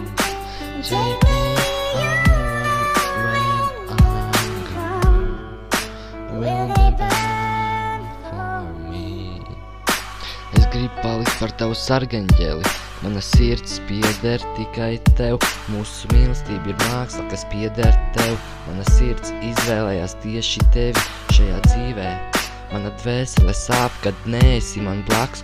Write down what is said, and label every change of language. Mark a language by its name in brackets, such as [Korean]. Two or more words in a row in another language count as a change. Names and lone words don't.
[English] Take me over when I'm gone. Will they burn for me? [Latvian] Es gribu palikt par tavu sargaņģeli. Mana sirds pieder tikai tev. Mūsu mīlestība ir māksla, kas pieder tev. Mana sirds izvēlējās tieši tevi šajā dzīvē. Mana dvēsele sāp, kad neesi man blakus.